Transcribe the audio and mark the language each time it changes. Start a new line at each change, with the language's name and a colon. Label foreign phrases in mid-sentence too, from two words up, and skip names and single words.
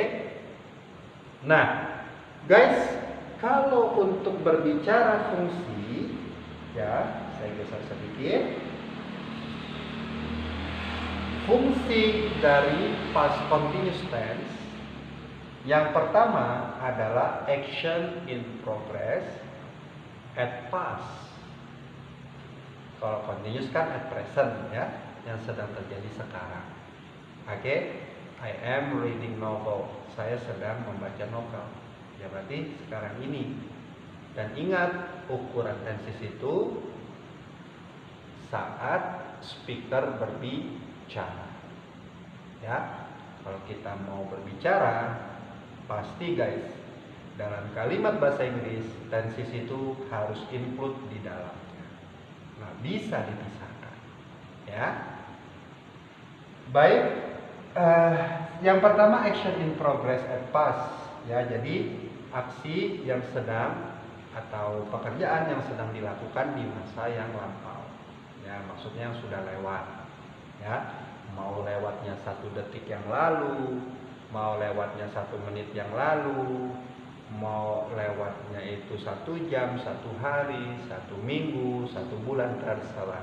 Indonesian: Nah, guys, kalau untuk berbicara fungsi, ya, saya geser sedikit. Fungsi dari
English: past continuous tense
Indonesian: yang pertama adalah
English: action in progress at past.
Indonesian: Kalau continuous kan
English: at present,
Indonesian: ya, yang sedang terjadi sekarang. Oke?
English: I am reading novel.
Indonesian: Saya sedang membaca novel. Ya berarti sekarang ini. Dan ingat, ukuran tenses itu saat speaker berbicara. Ya, kalau kita mau berbicara, pasti guys, dalam kalimat bahasa Inggris, tenses itu harus include di dalamnya. Nah, bisa dipisahkan, ya. Baik, yang pertama
English: action in progress at past,
Indonesian: ya. Jadi aksi yang sedang atau pekerjaan yang sedang dilakukan di masa yang lampau, ya, maksudnya yang sudah lewat, ya. mau lewatnya 1 detik yang lalu, mau lewatnya 1 menit yang lalu, mau lewatnya itu 1 jam, 1 hari, 1 minggu, 1 bulan, terserah.